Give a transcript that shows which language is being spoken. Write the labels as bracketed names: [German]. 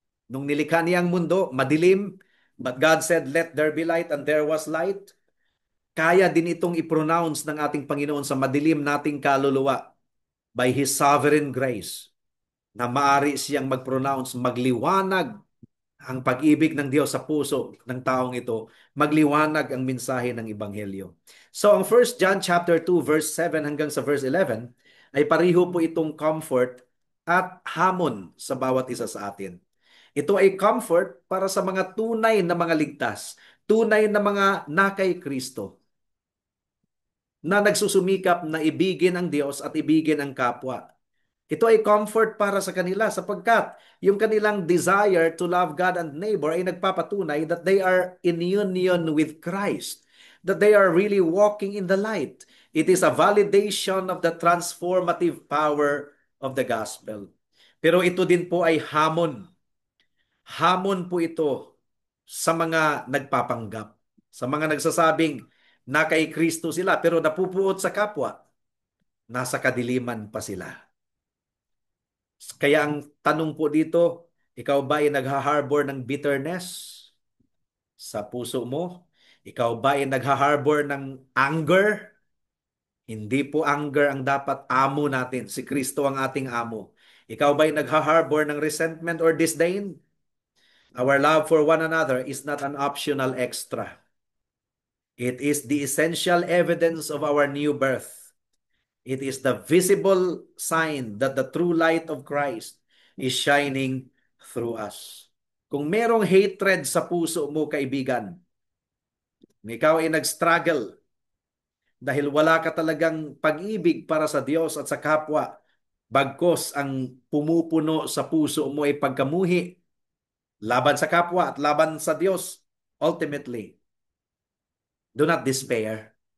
[Filipino] Nung nilikha niya ang mundo, madilim. [English] But God said, let there be light, and there was light. [Filipino] Kaya din itong i-pronounce ng ating Panginoon sa madilim nating kaluluwa [English] by His sovereign grace [Filipino] na maari siyang mag-pronounce, magliwanag ang pag-ibig ng Diyos sa puso ng taong ito, magliwanag ang mensahe ng Ebanghelyo. So ang 1 John chapter 2 verse 7 hanggang sa verse 11 ay pareho po itong comfort at hamon sa bawat isa sa atin. Ito ay comfort para sa mga tunay na mga ligtas, tunay na mga nakay Kristo, na nagsusumikap na ibigin ang Diyos at ibigin ang kapwa. Ito ay comfort para sa kanila sapagkat yung kanilang [English] desire to love God and neighbor [Filipino] ay nagpapatunay [English] that they are in union with Christ, that they are really walking in the light. It is a validation of the transformative power of the gospel. [Filipino] Pero ito din po ay hamon. Hamon po ito sa mga nagpapanggap, sa mga nagsasabing na kay Kristo sila pero napupuot sa kapwa, nasa kadiliman pa sila. Kaya ang tanong po dito, ikaw ba ay nagha-harbor ng bitterness sa puso mo? Ikaw ba ay nagha-harbor ng anger? Hindi po anger ang dapat amo natin. Si Kristo ang ating amo. Ikaw ba ay nagha-harbor ng [English] resentment or disdain? Our love for one another is not an optional extra. It is the essential evidence of our new birth. It is the visible sign that the true light of Christ is shining through us. [Filipino] Kung merong hatred sa puso mo, kaibigan, kung ikaw ay nag-struggle dahil wala ka talagang pag-ibig para sa Diyos at sa kapwa, bagkos ang pumupuno sa puso mo ay pagkamuhi laban sa kapwa at laban sa Diyos, [English] ultimately, do not despair.